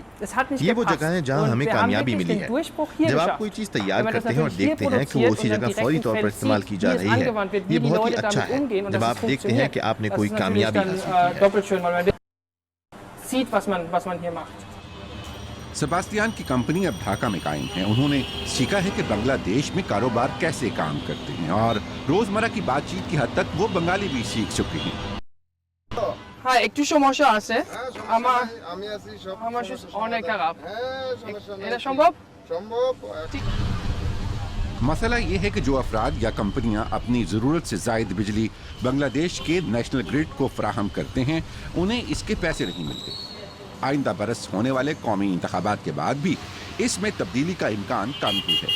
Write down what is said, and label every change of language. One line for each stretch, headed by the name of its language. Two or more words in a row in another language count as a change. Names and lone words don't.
Urdu: یہ وہ جگہ ہے جہاں ہمیں کامیابی ملی ہے۔ جب آپ کوئی چیز تیار کرتے ہیں اور دیکھتے ہیں کہ وہ اسی جگہ فوری طور پر استعمال کی جا رہی ہے، یہ بہت ہی اچھا ہے جب آپ دیکھتے ہیں کہ آپ نے کوئی کامیابی حاصل کی ہے۔ سیباسٹیان کی کمپنی اب ڈھاکہ میں قائم ہے۔ انہوں نے سیکھا ہے کہ بنگلہ دیش میں کاروبار کیسے کام کرتے ہیں اور روزمرہ کی بات چیت کی حد تک وہ بنگالی بھی سیکھ چکے ہیں۔
Bangla: একটু সমস্যা আছে আমার অনেক খারাপ এটা সম্ভব
Urdu: مسئلہ یہ ہے کہ جو افراد یا کمپنیاں اپنی ضرورت سے زائد بجلی بنگلہ دیش کے
English: national grid
Urdu: کو فراہم کرتے ہیں، انہیں اس کے پیسے نہیں ملتے۔ آئندہ برس ہونے والے قومی انتخابات کے بعد بھی اس میں تبدیلی کا امکان کم ہی ہے۔